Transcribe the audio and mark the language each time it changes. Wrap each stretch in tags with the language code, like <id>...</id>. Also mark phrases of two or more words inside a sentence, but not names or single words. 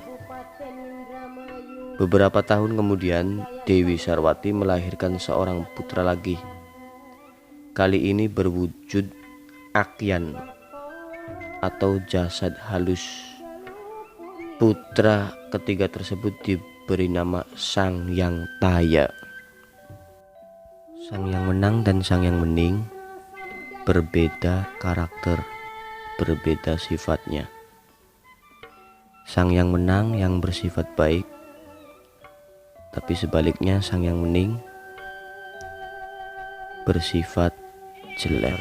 <id>Beberapa tahun kemudian Dewi Sarwati melahirkan seorang putra lagi. Kali ini berwujud akyan atau jasad halus. Putra ketiga tersebut diberi nama Sang Hyang Taya. Sang Hyang Wenang dan Sang Hyang Wening berbeda karakter, berbeda sifatnya. Sang Hyang Wenang yang bersifat baik, tapi sebaliknya Sang Hyang Wening bersifat jelek.</id>